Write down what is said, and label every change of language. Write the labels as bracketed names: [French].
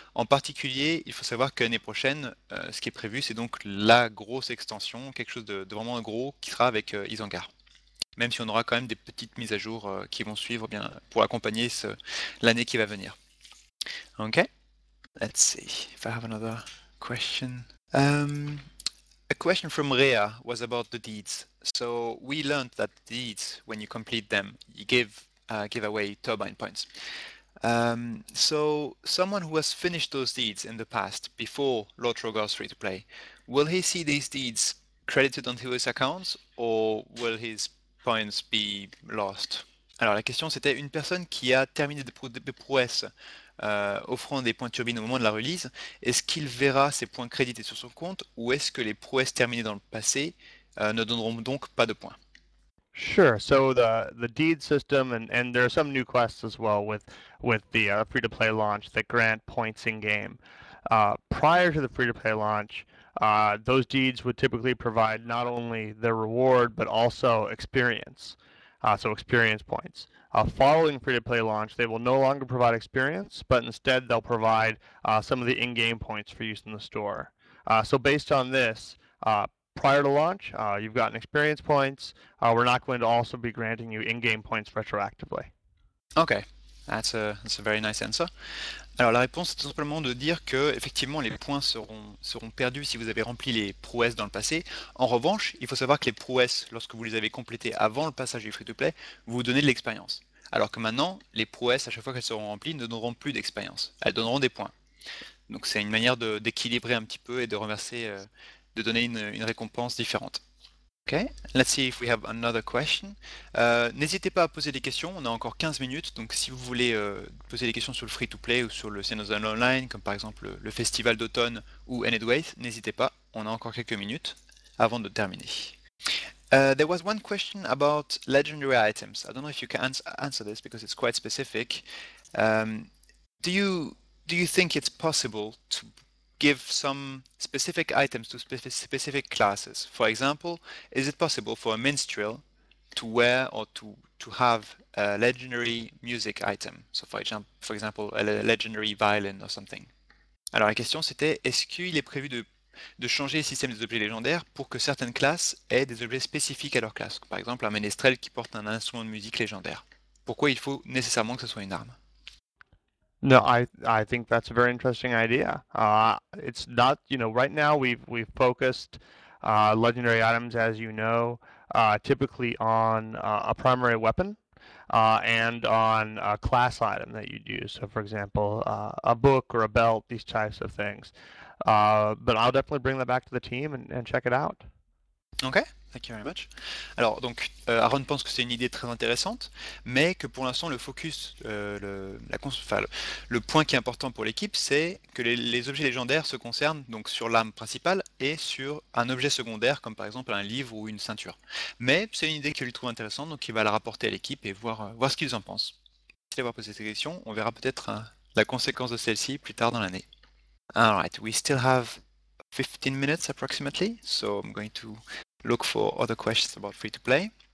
[French] En particulier, il faut savoir que l'année prochaine, ce qui est prévu, c'est donc la grosse extension, quelque chose de vraiment gros, qui sera avec Isengard. Même si on aura quand même des petites mises à jour qui vont suivre bien pour accompagner l'année qui va venir. [English] Ok. Let's see if I have another question. A question from Rhea was about the deeds. So we learned that deeds, when you complete them, you give away turbine points. So someone who has finished those deeds in the past, before Lord Trogoth's free to play, will he see these deeds credited onto his account, or will his points be lost? [French] Alors la question c'était une personne qui a terminé des prouesses offrant des points de turbine au moment de la release, est-ce qu'il verra ses points crédités sur son compte, ou est-ce que les prouesses terminées dans le passé ne donneront donc pas de points? [English] Sure. So the deed system, and there are some new quests as well with the free to play launch that grant points in game. Prior to the free to play launch, those deeds would typically provide not only their reward but also experience, so experience points. Following free to play launch, they will no longer provide experience, but instead they'll provide some of the in-game points for use in the store. So based on this, prior to launch, you've gotten experience points. We're not going to also be granting you in-game points retroactively. Ok, that's a very nice answer. [French] Alors la réponse est tout simplement de dire que effectivement les points seront perdus si vous avez rempli les prouesses dans le passé. En revanche, il faut savoir que les prouesses, lorsque vous les avez complétées avant le passage du free to play, vous donnez de l'expérience. Alors que maintenant, les prouesses, à chaque fois qu'elles seront remplies, ne donneront plus d'expérience. Elles donneront des points. Donc c'est une manière d'équilibrer un petit peu et de renverser, de donner une récompense différente. [English] Ok, let's see if we have another question. [French] N'hésitez pas à poser des questions, on a encore 15 minutes, donc si vous voulez poser des questions sur le free-to-play ou sur le Xenozone Online, comme par exemple le Festival d'automne ou Enedwaith, n'hésitez pas, on a encore quelques minutes avant de terminer. [English] There was one question about legendary items. I don't know if you can answer this because it's quite specific. Do you think it's possible to give some specific items to specific classes? For example, is it possible for a minstrel to wear or to have a legendary music item? So for example, a legendary violin or something. [French] Alors la question c'était, est-ce qu'il est prévu de de changer le système des objets légendaires pour que certaines classes aient des objets spécifiques à leur classe. Par exemple, un ménestrel qui porte un instrument de musique légendaire. Pourquoi il faut nécessairement que ce soit une arme? [English] No, I think that's a very interesting idea. It's not, right now we've focused legendary items, as you know, typically on a primary weapon and on a class item that you'd use. So, for example, a book or a belt, these types of things. But I'll definitely bring that back to the team and check it out. Ok, thank you very much. [French] Alors, donc, Aaron pense que c'est une idée très intéressante, mais que pour l'instant, le focus, le point qui est important pour l'équipe, c'est que les objets légendaires se concernent donc sur l'arme principale et sur un objet secondaire, comme par exemple un livre ou une ceinture. Mais c'est une idée qu'il trouve intéressante, donc il va la rapporter à l'équipe et voir ce qu'ils en pensent. Merci d'avoir posé cette question, on verra peut-être la conséquence de celle-ci plus tard dans l'année. [English] Alright, we still have 15 minutes approximately, so I'm going to look for other questions about free to play.